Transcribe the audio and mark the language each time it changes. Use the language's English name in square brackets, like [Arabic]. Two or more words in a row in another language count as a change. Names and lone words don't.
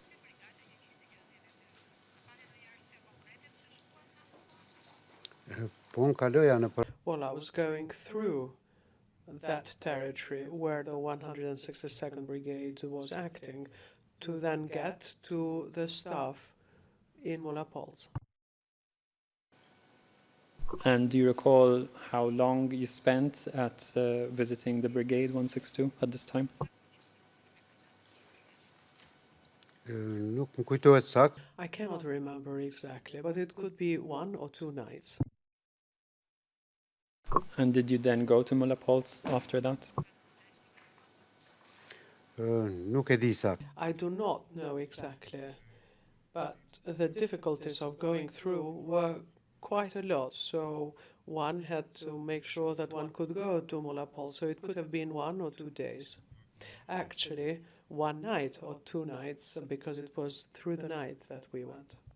[English] Well, I was going through that territory where the 162nd Brigade was acting to then get to the staff in Molapolz. And do you recall how long you spent at visiting the Brigade 162 at this time? [Albanian] Nuk më kujtohet sakt. [English] I cannot remember exactly, but it could be 1 or 2 nights. And did you then go to Molapolz after that? [Albanian] Nuk e di sakt. [English] I do not know exactly, but the difficulties of going through were quite a lot, so one had to make sure that one could go to Molapolz, so it could have been 1 or 2 days. Actually, 1 night or 2 nights, because it was through the night that we went.